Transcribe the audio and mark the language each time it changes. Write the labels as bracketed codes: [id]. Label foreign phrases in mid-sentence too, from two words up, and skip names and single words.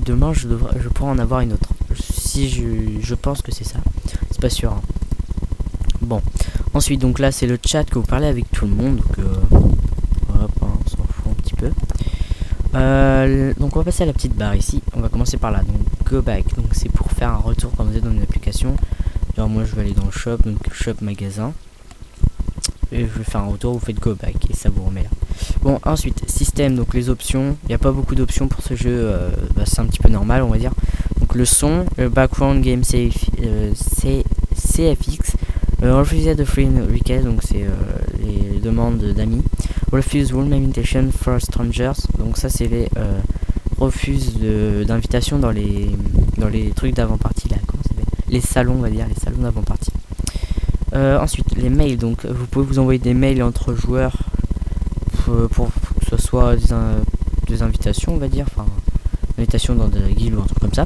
[fr] Demain, je pourrais en avoir une autre. Si je pense que c'est ça. C'est pas sûr. Hein. Bon. Ensuite, donc là, c'est le chat que vous parlez avec tout le monde. Donc, hop, hein, on s'en fout un petit peu. Donc, on va passer à la petite barre ici. On va commencer par là. Donc, [en] go back. [fr] Donc, c'est pour faire un retour quand vous êtes dans une application. Genre, moi, je vais aller dans le shop. Donc, shop magasin. Et je vais faire un retour. Vous faites [en] go back [fr] et ça vous remet là. Bon, ensuite, système, donc les options. Il n'y a pas beaucoup d'options pour ce jeu, c'est un petit peu normal, on va dire. Donc le son, le [en] background game CFX, [fr] refuse de [en] friend request, [fr] donc c'est les demandes d'amis. [en] Refuse room invitation for strangers, [fr] donc ça c'est les refuse d'invitation dans les trucs d'avant-partie là, comment ça s'appelle, les salons, on va dire, les salons d'avant-partie. Ensuite, les mails, donc vous pouvez vous envoyer des mails entre joueurs. Pour que ce soit des invitations, on va dire, enfin invitations dans des guildes ou un truc comme ça.